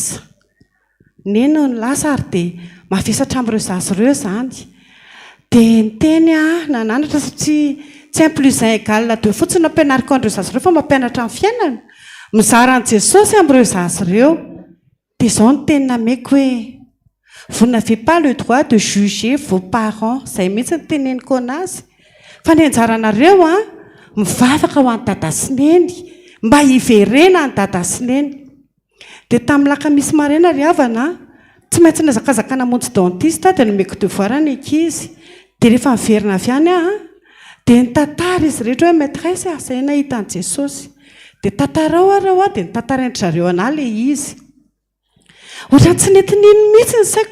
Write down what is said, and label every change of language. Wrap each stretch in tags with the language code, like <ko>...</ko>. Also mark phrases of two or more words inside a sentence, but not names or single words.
<mg>lasa ary dia mavesatra amin'ireo zazy ireo zany dia ny teny nananatra satria tsy</mg> <fr>un plus un égal deux</fr> <mg>fotsiny nampianariko an'ireo zazy ireo fa mampianatra ny fiainana mizara an' Jesosy amin'ireo zazy ireo dia izao ny teny nameko hoe</mg> <fr>vous n'avez pas le droit de juger vos parents</fr> <mg>izay mihitsy ny teneniko anazy fa ny anjaranareo mivavaka ho an'ny dada sy neny mba hiverena ny dada sy neny dia tamin'ny lakamisy maraina ry havana tsy maintsy nazakazaka namonjy dentiste dia nomeko devoir ny ankizy dia rehefa miverina avy any dia nitantara izy rehetra hoe maîtresse izay nahita an'i Jesosy dia tantarao areo dia nitantaraindry zareo anahy ilay izy ohatrany tsy netin'iny mihitsy ny saiko</mg>